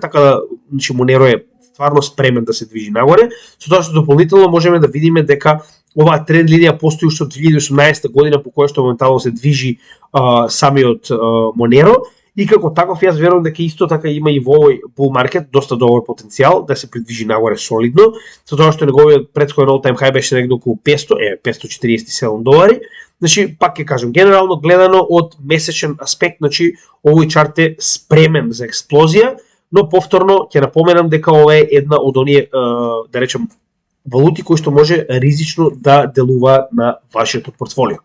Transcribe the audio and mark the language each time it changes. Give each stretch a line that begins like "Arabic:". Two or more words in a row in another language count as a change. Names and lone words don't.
Macedonian: така да значи Monero е стварно спремен да се движи нагоре, со тоа што дополнително можеме да видиме дека оваа тренд линија постои уште од 2018 година по која што моментално се движи самиот Monero и како таков јас верувам дека исто така има и во овој
English: bull market
Macedonian: доста добар потенцијал да се придвижи нагоре солидно, со тоа што неговиот претходен
English: all time high
Macedonian: беше негде околу $547. Значи, пак ќе кажам, генерално гледано од месечен аспект, значи, овој чарт е спремен за експлозија, но повторно ќе напоменам дека ова е една од оние, да речем, валути кои што може ризично да делува на вашето портфолио.